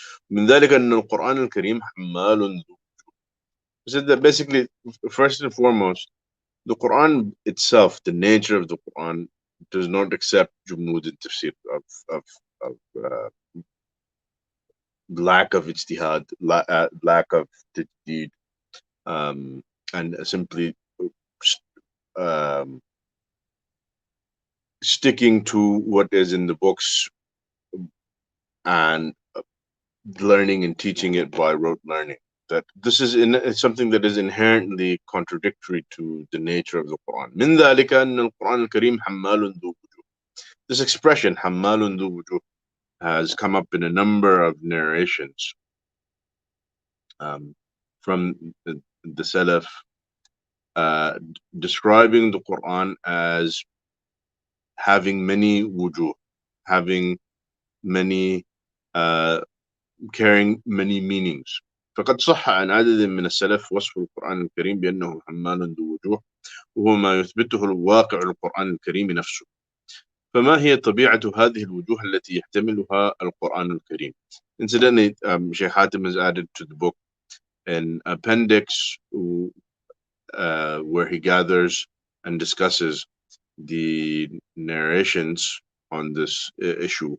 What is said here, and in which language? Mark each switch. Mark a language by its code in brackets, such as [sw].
[ar] من ذلك أن القرآن الكريم حمال ذو وجوه. [en] So that basically, first and foremost, the Quran itself, the nature of the Quran, does not accept jumud and tafsir of lack of ijtihad, lack of tajdid, and simply sticking to what is in the books and learning and teaching it by rote learning. That this is something that is inherently contradictory to the nature of the Quran. [ar] من ذلك أن القرآن الكريم حمال ذو وجوه. [en] This expression [ar] حمال ذو وجوه [en] has come up in a number of narrations from the Salaf, describing the Quran as having many wujuh, having many, carrying many meanings. [ar] فقد صح عن عدد من السلف وصف القرآن الكريم بأنه حمال ذو وجوه، وهو ما يثبته الواقع القرآن الكريم نفسه. فما هي طبيعة هذه الوجوه التي يحتملها القرآن الكريم? [en] Incidentally, Sheikh Hatim has added to the book an appendix where he gathers and discusses the narrations on this issue.